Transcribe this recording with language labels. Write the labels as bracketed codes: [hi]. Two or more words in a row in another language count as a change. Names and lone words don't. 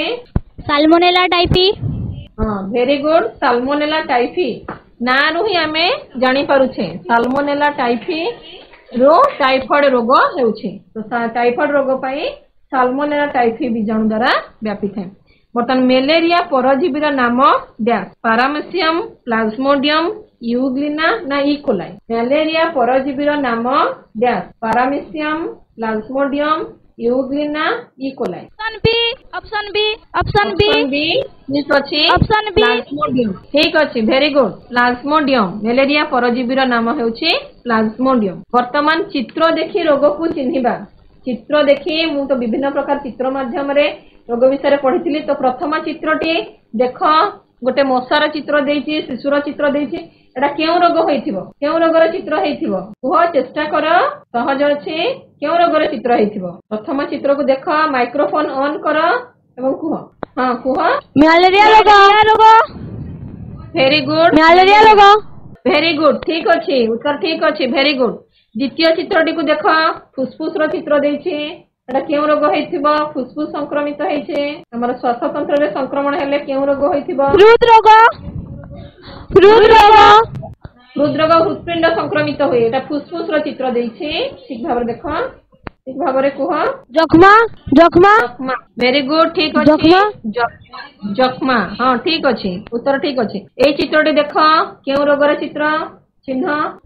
[or] ସାଲମୋନେଲା ଟାଇଫି हां [en] very good [or] ସାଲମୋନେଲା ଟାଇଫି ନାଁରୁ ହିଁ ଆମେ ଜାଣିପାରୁଛେ ସାଲମୋନେଲା ଟାଇଫିରୁ ଟାଇଫଏଡ ରୋଗ ହେଉଛି ତ ଟାଇଫଏଡ ରୋଗ ପାଇଁ ସାଲମୋନେଲା ଟାଇଫି ବୀଜାଣୁ ଦ୍ୱାରା ବ୍ୟାପିଥାଏ ବର୍ତ୍ତମାନ ମ୍ୟାଲେରିଆ ପରଜୀବୀର ନାମ ଡ୍ୟାସ ପାରାମେସିୟମ ପ୍ଲାଜମୋଡିୟମ ୟୁଗ୍ଲିନା ନା ଇ କୋଲାଇ ମ୍ୟାଲେରିଆ ପରଜୀବୀର ନାମ ଡ୍ୟାସ ପାରାମେସିୟମ ପ୍ଲାଜମୋଡିୟମ ୟୁଗ୍ଲିନା ଇ କୋଲାଇ [en] option B [or] ଠିକ ଅଛି ପ୍ଲାଜମୋଡିୟମ ଠିକ ଅଛି [en] very good [or] ପ୍ଲାଜମୋଡିୟମ ମ୍ୟାଲେରିଆ ପରଜୀବୀର ନାମ ହେଉଛି ପ୍ଲାଜମୋଡିୟମ ବର୍ତ୍ତମାନ ଚିତ୍ର ଦେଖି ରୋଗକୁ ଚିହ୍ନିବା ଚିତ୍ର ଦେଖି ମୁଁ ତ ବିଭିନ୍ନ ପ୍ରକାର ଚିତ୍ର ମାଧ୍ୟମରେ ରୋଗ ବିଷୟ ପଢ଼ି ତ ପ୍ରଥମ ଚିତ୍ରଟି ଦେଖ ଗୋଟେ ମଶାର ଚିତ୍ର ଦେଇଛି ଶିଶୁର ଚିତ୍ର ଦେଇଛି ଏଇଟା କେଉଁ ରୋଗ ହୋଇଥିବ କେଉଁ ରୋଗର ଚିତ୍ର ହୋଇଥିବ କହ ଚେଷ୍ଟା କର ସହଜ ଅଛି କେଉଁ ରୋଗର ଚିତ୍ର ହୋଇଥିବ ପ୍ରଥମ ଚିତ୍ରକୁ ଦେଖ [en] microphone on [or] କର ଏବଂ କହ ହଁ କହ ମ୍ୟାଲେରିଆ ରୋଗ [en] very good [or] ମ୍ୟାଲେରିଆ ରୋଗ [en] very good [or] ଠିକ ଅଛି ଉତ୍ତର ଠିକ ଅଛି [en] very good [or] ଦ୍ୱିତୀୟ ଚିତ୍ରଟିକୁ ଦେଖ ଫୁସଫୁସର ଚିତ୍ର ଦେଇଛି ଏଇଟା କେଉଁ ରୋଗ ହୋଇଥିବ ଫୁସଫୁସ ସଂକ୍ରମିତ ହୋଇଛି ଆମର ଶ୍ୱାସ ତନ୍ତ୍ରରେ ସଂକ୍ରମଣ ହେଲେ କେଉଁ ରୋଗ ହୋଇଥିବ ହୃଦରୋଗ ହୃଦପିଣ୍ଡ ସଂକ୍ରମିତ ହୁଏ ଏଇଟା ଫୁସଫୁସର ଚିତ୍ର ଦେଇଛି ଠିକ ଭାବରେ ଦେଖ ଠିକ ଭାବରେ କହ ଯକ୍ଷ୍ମା [en] very good [or] ଠିକ ଅଛି ଯକ୍ଷ୍ମା ହଁ ଠିକ ଅଛି ଉତ୍ତର ଠିକ ଅଛି ଏଇ ଚିତ୍ରଟି ଦେଖ କେଉଁ ରୋଗର ଚିତ୍ର ଚିହ୍ନ